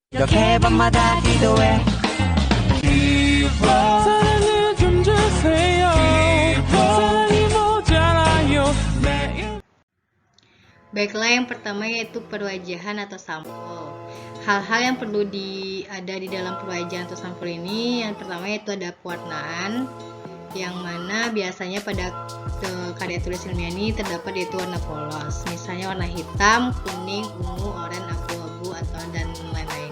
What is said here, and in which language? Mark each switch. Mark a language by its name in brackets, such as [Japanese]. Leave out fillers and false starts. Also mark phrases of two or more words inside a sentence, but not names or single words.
[Korean] 이렇게 밤마다 기도해 사랑을 좀 주세요. 사랑이 모자라요. 매일. [Indonesian] Baiklah, yang pertama yaitu perwajahan atau sampul. Hal-hal yang perlu ada di dalam perwajahan atau sampul ini, yang pertama yaitu ada pewarnaan, yang mana biasanya pada karya tulis ilmiah ini terdapat yaitu warna polos, misalnya warna hitam, kuning, ungu, oranye, abu-abu, atau dan lain-lain.